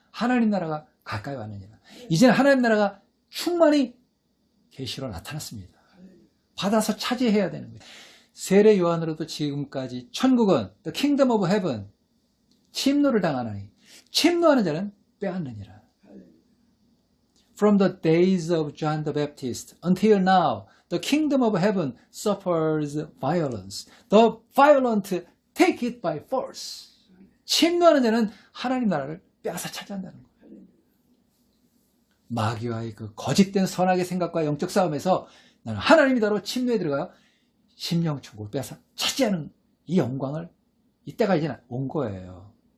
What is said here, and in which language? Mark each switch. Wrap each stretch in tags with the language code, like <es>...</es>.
<ko>하나님 나라가 가까이 왔느니라. 이제는 하나님 나라가 충만히 계시로 나타났습니다. 받아서 차지해야 되는 거예요. 세례 요한으로도 지금까지 천국은</ko> <en>the kingdom of heaven,</en> <ko>침노를 당하나니 침노하는 자는 빼앗느니라.</ko> <en>From the days of John the Baptist until now, the kingdom of heaven suffers violence. The violent take it by force.</en> <ko>침노하는 자는 하나님 나라를 빼앗아 차지한다는 거예요. 마귀와의 그 거짓된 선악의 생각과 영적 싸움에서 나는 하나님이다로 침노에 들어가요. 심령천국을 빼앗아 차지하는 이 영광을, 이때가 이제 온 거예요.</ko>